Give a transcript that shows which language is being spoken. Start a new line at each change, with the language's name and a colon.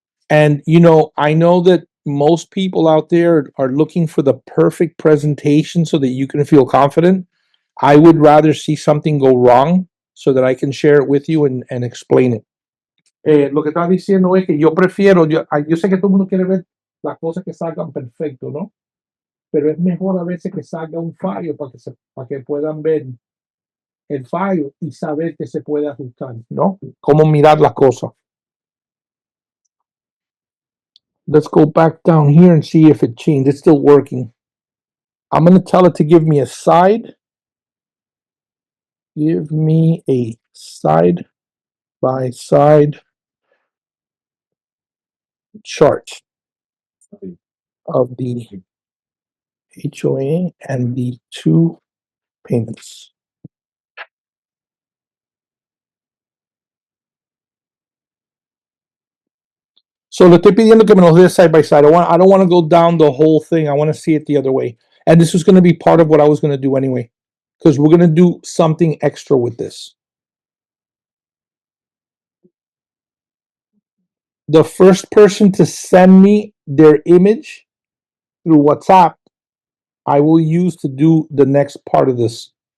English: And, I know that most people out there are looking for the perfect presentation so that you can feel confident. I would rather see something go wrong so that I can share it with you and explain it.
Spanish: Lo que estás diciendo es que yo prefiero, yo sé que todo el mundo quiere ver las cosas que salgan perfecto, ¿no? Pero es mejor a veces que salga un fallo para que puedan ver el fallo y saber que se puede ajustar, ¿no? Cómo mirar las cosas.
English: Let's go back down here and see if it changed. It's still working. I'm going to tell it to give me a side. Give me a side by side chart of the HOA and the two payments.
Spanish: So le estoy pidiendo que me los dé
English: side by side. I don't want to go down the whole thing. I want to see it the other way. And this was going to be part of what I was going to do anyway. because we're gonna do something extra with this. The first person to send me their image through WhatsApp, I will use to do the next part of this.